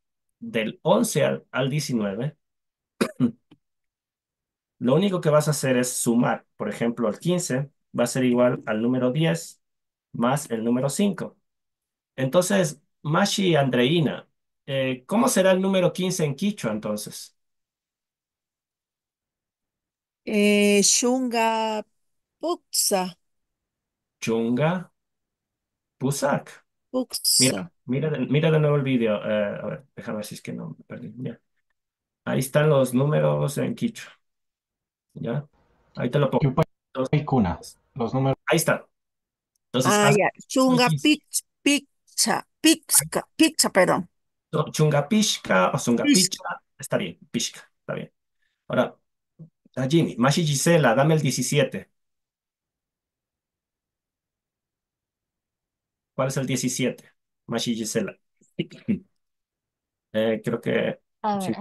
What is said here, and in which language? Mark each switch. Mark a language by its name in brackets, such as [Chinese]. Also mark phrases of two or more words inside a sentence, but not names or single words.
[Spanish] Del 11 al 19, lo único que vas a hacer es sumar. Por ejemplo, el 15 va a ser igual al número 10 más el número 5. Entonces, Mashi Andreina, ¿cómo será el número 15 en quichua entonces? [Quechua] Shunga Puksa. Chunga Pusak. Puksa. [Spanish] Mira de nuevo el video. A ver, déjame ver si es que no me perdí. Ya. Ahí están los números en quichua. ¿Ya? Ahí te lo pongo. Entonces, Los números. ahí está. Entonces, Ah, haz ya. el Shunga 15. Pizza, perdón. [Quechua] Chunga pishka o zunga [Spanish] Pizca. picha. Está bien, pishka. Está bien. Ahora, Jimmy, Mashi Gisela, dame el 17. ¿Cuál es el 17? Mashi Gisela. Creo que... A ver,